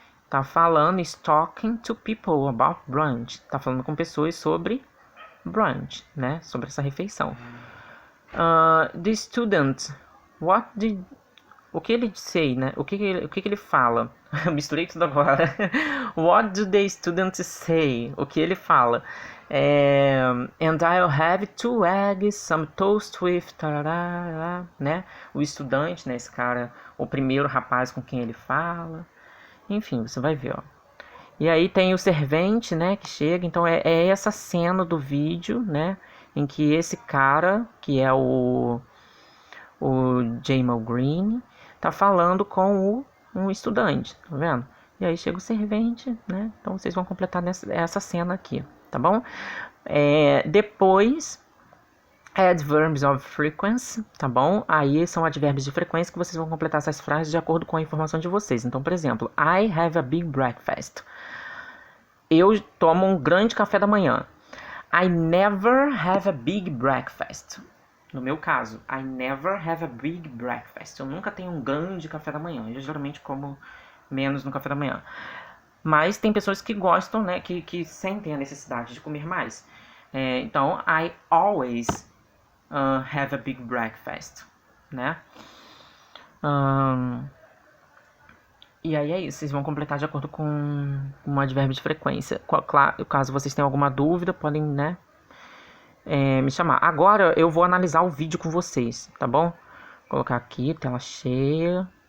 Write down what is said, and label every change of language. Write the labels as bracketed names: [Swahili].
[Portuguese] Tá falando, [English] is talking to people about brunch. [Portuguese] Tá falando com pessoas sobre brunch, né? Sobre essa refeição. [English] The student, what did... [Portuguese] O que ele say, né? O que ele fala? Misturei tudo agora. [English] What do the students say? [Portuguese] O que ele fala? [English] And I'll have 2 eggs, some toast with... [Portuguese] Tarará, né? O estudante, né? Esse cara, o primeiro rapaz com quem ele fala. Enfim, você vai ver, ó. E aí tem o servente, né? Que chega. Então é essa cena do vídeo, né? Em que esse cara, que é o Jamal Green, tá falando com um estudante, tá vendo? E aí chega o servente, né? Então vocês vão completar essa cena aqui, tá bom? Depois, [English] adverbs of frequency, [Portuguese] tá bom? Aí são advérbios de frequência que vocês vão completar essas frases de acordo com a informação de vocês. Então, por exemplo, [English] I have a big breakfast. [Portuguese] Eu tomo um grande café da manhã. [English] I never have a big breakfast. [Portuguese] No meu caso, [English] I never have a big breakfast. [Portuguese] Eu nunca tenho um grande café da manhã. Eu geralmente como menos no café da manhã. Mas tem pessoas que gostam, né? Que sentem a necessidade de comer mais. [English] Então, I always have a big breakfast, né? [Portuguese] E aí é isso. Vocês vão completar de acordo com um advérbio de frequência. Caso vocês tenham alguma dúvida, podem, né? Me chamar. Agora eu vou analisar o vídeo com vocês, tá bom? Vou colocar aqui, tela cheia.